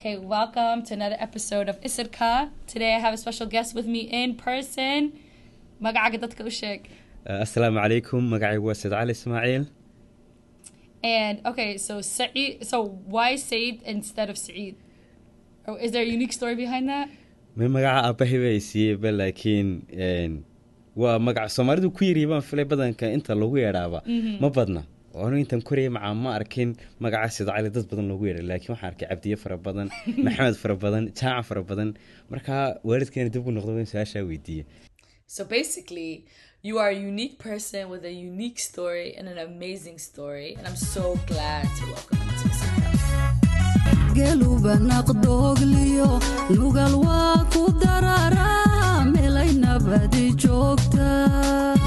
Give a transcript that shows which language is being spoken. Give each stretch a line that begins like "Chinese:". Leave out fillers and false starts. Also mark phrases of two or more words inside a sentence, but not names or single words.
English: Okay, welcome to another episode of ISIRKA. Today I have a special guest with me in person.
Somali: magacaaga dadka u sheeg.
Arabic: السلام عليكم.
Somali: Magacaygu waa SayidCali Ismail.
English: And okay, so Saeed, so why Said instead of Saeed? Or is there a unique story behind that?
Somali: Ma magaca aabahay bay siiyay laakiin waa magaca Soomaalidu ku yiri baan filay badanka inta lagu yeeraaba ma badna. oo intan korey ma arkin magaca SayidCali dad badan lagu yeeray laakiin waxaan arkay Cabdiye fara badan Maxamed fara badan Jaac fara badan marka waalidkeen dib u noqdo su'aasha weydiiyay.
English: So basically, you are a unique person with a unique story and an amazing story, and I'm so glad to welcome you to this podcast.